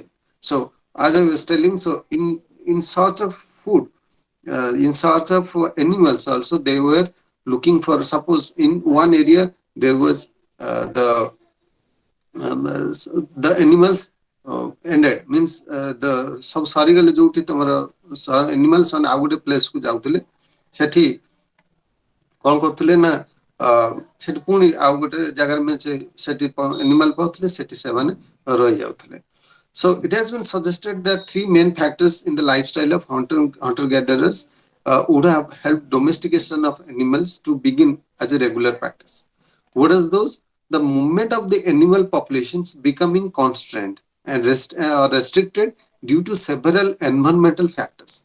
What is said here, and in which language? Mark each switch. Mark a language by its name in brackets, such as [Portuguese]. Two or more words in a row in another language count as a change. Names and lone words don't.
[English] So, as I was telling, so in search of food, in search of animals, also they were looking for. Suppose in one area there was the animals ended means the [Odia] सब ସରିଗଲେ ଯୋଉଠି ତମର animals ମାନେ ଆଉ ଗୋଟେ place କୁ ଯାଉଥିଲେ ସେଠି କଣ କରୁଥିଲେ ନା ସେଠି ପୁଣି ଆଉ ଗୋଟେ ଜାଗାରେ ସେଠି animal ପାଉଥିଲେ ସେଠି ସେମାନେ ରହି ଯାଉଥିଲେ. [English] So it has been suggested that three main factors in the lifestyle of hunter-gatherers would have helped domestication of animals to begin as a regular practice. What is those? The movement of the animal populations becoming constrained and restricted due to several environmental factors.